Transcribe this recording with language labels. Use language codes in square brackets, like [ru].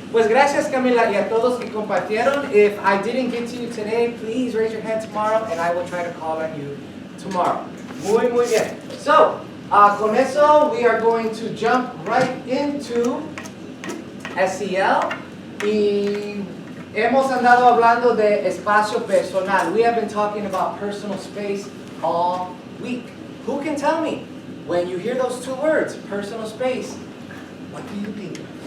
[es] Pues gracias, Camila, y a todos que compartieron. [en] If I didn't get to you today, please raise your hand tomorrow, and I will try to call on you tomorrow. [es] Muy bien. [en] So, [es] con eso, [en] we are going to jump right into SEL. [es] Y hemos andado hablando de espacio personal. [en] We have been talking about personal space all week. Who can tell me, when you hear those two words, personal space, what do you think?